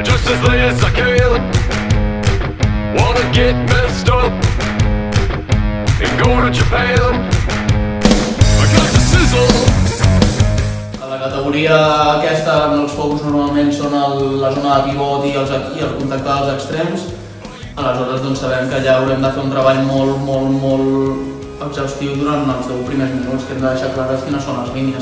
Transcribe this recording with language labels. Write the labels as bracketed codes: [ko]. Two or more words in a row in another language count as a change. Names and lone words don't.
[en] deliciously as I can. Wanna get messed up and go to Japan. I got the sizzle. [ca] A la categoria aquesta, els focus normalment són la zona de pivot i el contacte dels extrems. Aleshores doncs sabem que allà haurem de fer un treball molt exhaustiu durant els 10 primers minuts, que hem de deixar clares quines són les línies.